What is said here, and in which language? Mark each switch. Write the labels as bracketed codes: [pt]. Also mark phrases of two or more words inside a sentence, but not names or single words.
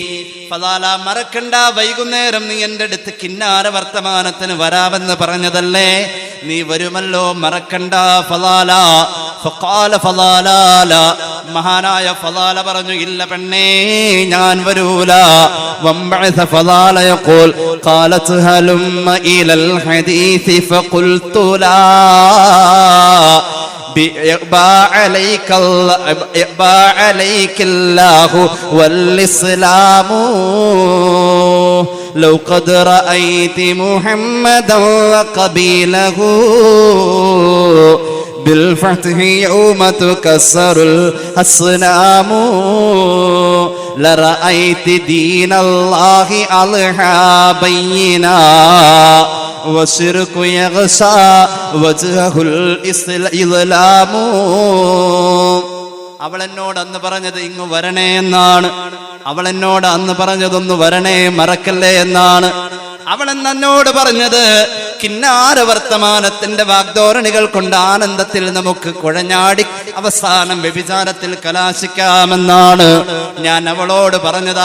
[ml] ഫളാല, മറക്കണ്ട, വൈകുന്നേരം നീ എൻ്റെ അടുത്ത് കിന്നാര വർത്തമാനത്തിന് വരാമെന്ന് പറഞ്ഞതല്ലേ, നീ വരുമല്ലോ, മറക്കണ്ട ഫളാല. ഫഖാല ഫളാല, മഹാനായ ഫളാല പറഞ്ഞു, ഇല്ല പെണ്ണേ, ഞാൻ വരൂല. [ar] وانبعث فضالة يقول قالت هلم إلى الحديث فقلت لا يأبى عليك الله والإسلام لو قد رأيت محمدا وقبيله بالفتح يوم تكسر الأصنام لرأيت دين الله أضحى بينا وشرك يغشى وجهه الإظلام. [ml] അവൾ എന്നോട് അന്ന് പറഞ്ഞത് ഇങ്ങ് വരണേ എന്നാണ്. അവൾ എന്നോട് അന്ന് പറഞ്ഞതൊന്ന് വരണേ, മറക്കല്ലേ എന്നാണ്. അവൾ എന്നോട് പറഞ്ഞത് കിന്നാര വർത്തമാനത്തിന്റെ വാഗ്ദോരണികൾ കൊണ്ട് ആനന്ദത്തിൽ നമുക്ക് കുഴഞ്ഞാടി അവസാനം വ്യഭിചാരത്തിൽ കലാശിക്കാമെന്നാണ് ഞാൻ അവളോട് പറഞ്ഞത്.